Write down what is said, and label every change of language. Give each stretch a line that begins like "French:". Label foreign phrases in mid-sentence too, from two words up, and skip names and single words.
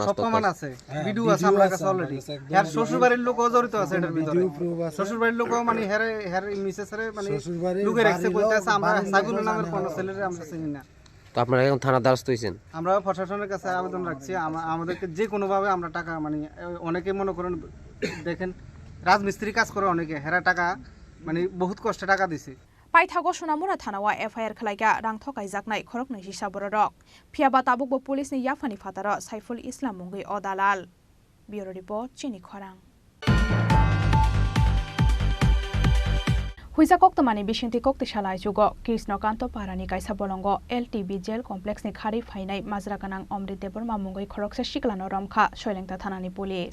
Bangla: সব প্রমাণ আছে, ভিডিও আছে আমার কাছে অলরেডি। হ্যার শ্বশুর বাড়ির লোকও জড়িত আছে এটার ভিতরে, শ্বশুর বাড়ির লোকও মানে হ্যার মিসেসরে মানে লোকে রাখছে, কইতাছে আমরা সাইফুল নামের কোন ছেলেরে আমরা চিনি না। তো আপনারা এখন থানা দ্বারস্থ হইছেন? আমরা প্রশাসনের কাছে আবেদন রাখছি আমাদেরকে যে কোনো ভাবে আমরা টাকা মানে অনেকে মনে করেন দেখেন রাজমিস্ত্রি কাজ করে অনেকে, হেরা টাকা মানে বহুত কষ্টে টাকা দিছে।
Kok Borok: পাইথাগো সোনাमुरा थानावा एफआईआर खलाइगा रां थकाइ जाकनाय खरक नैसि साबररक फियाबा ताबुकबो पुलिसनि याफानि फातार साइफुल इस्लाम मुंगै अदालाल।
English: bureau report
Kok Borok: चिनी खरां। हुइजा कक्तमानि बिसिंति कक्तिशाला जुग कृष्णकान्त पारानि कायसा बलंग एलटीबी जेल कमप्लेक्सनि खारि फाइनाय माजरा गोनां अमृत देबरमा मुंगै खरकसा सिक्लानो रमखा सयलेंता थानानि पुलिस।